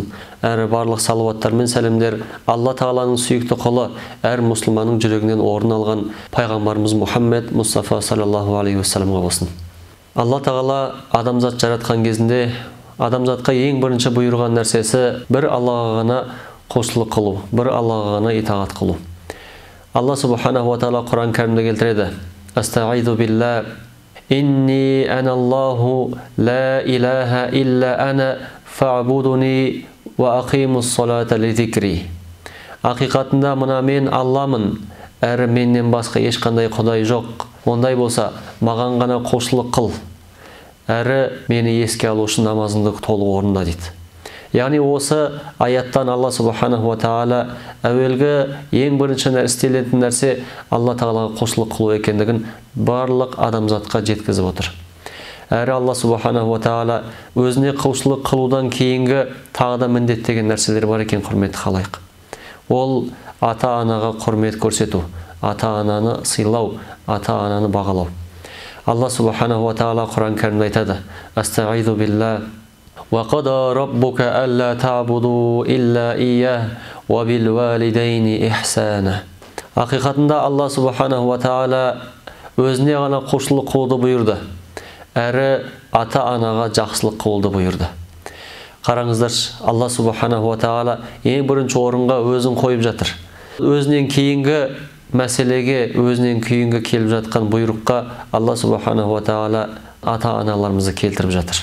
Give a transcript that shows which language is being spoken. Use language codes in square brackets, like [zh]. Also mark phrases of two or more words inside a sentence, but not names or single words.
[kk] Әрі барлық салауаттар мен сәлемдер Алла Тағаланың сүйікті құлы, әр мұсылманның жүрегінен орын алған пайғамбарымыз Мұхаммед Мұстафа [ar] صلى الله عليه وسلم [kk] болсын. Алла Тағала адамзат жаратқан кезінде адамзатқа ең бірінші бұйырған нәрсесі бір Аллаға ғана құлшылық қылу, бір Аллаға ғана итағат қылу. [ar] الله سبحانه وتعالى [kk] Құран кәрімде келтіреді: [ar] أستعيذ بالله إنني أنا الله لا إله إلا أنا فاعبدني وأقم الصلاة لذكري. [kk] Ақиқатында мына мен Алламын, әрі менен басқа ешқандай құдай жоқ. Ондай болса, маған ғана құлшылық қыл, әрі мені еске алу үшін намазыңды толық орында дейді. Яғни осы аяттан [ar] الله سبحانه وتعالى [kk] әуелгі ең бірінші істелетін нәрсе Алла Тағалаға құлшылық қылу екендігін барлық адамзатқа жеткізіп отыр. Әрі [ar] الله سبحانه وتعالى [kk] өзіне құлшылық қылудан кейінгі тағы да міндеттеген нәрселер бар екен, құрметті халайық. Ол ата-анаға құрмет көрсету, ата-ананы сыйлау, ата-ананы бағалау. [ar] الله سبحانه وتعالى [kk] Құран кәрімде айтады: [ar] أستعيذ بالله, وَقَضَى رَبُّكَ أَلَّا تَعْبُدُوا إِلَّا إِيَّهُ وَبِالْوَالِدَيْنِ إِحْسَانًا. [kk] Ақиқатында [ar] الله سبحانه وتعالى [kk] өзіне ғана құлшылық қылуды бұйырды, әрі ата-анаға жақсылық қылуды бұйырды. Қараңыздаршы, [ar] الله سبحانه وتعالى [kk] ең бірінші орынға өзін қойып жатыр. Өзінен кейінгі мәселеге, өзінен кейінгі келіп жатқан бұйрыққа [ar] الله سبحانه وتعالى [kk] ата-аналарымызды келтіріп жатыр.